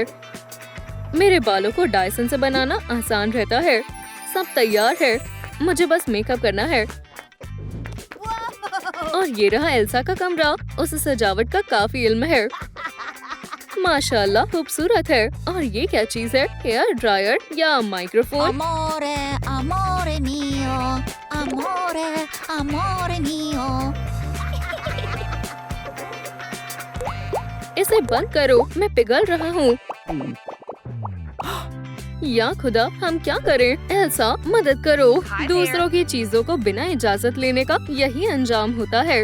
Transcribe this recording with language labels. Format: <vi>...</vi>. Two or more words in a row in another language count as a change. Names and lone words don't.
<hi>मेरे बालों को डायसन से बनाना आसान रहता है। सब तैयार है, मुझे बस मेकअप करना है। और ये रहा एल्सा का कमरा। उसे सजावट का काफी इल्म है। माशाल्लाह, खूबसूरत है। और ये क्या चीज है? हेयर ड्रायर या माइक्रोफोन?</hi> <it>Amore, amore mio, amore, amore mio.</it> <hi>इसे बंद करो, मैं पिघल रहा हूँ। या खुदा, हम क्या करें? एल्सा, मदद करो। दूसरों की चीजों को बिना इजाजत लेने का यही अंजाम होता है।</hi>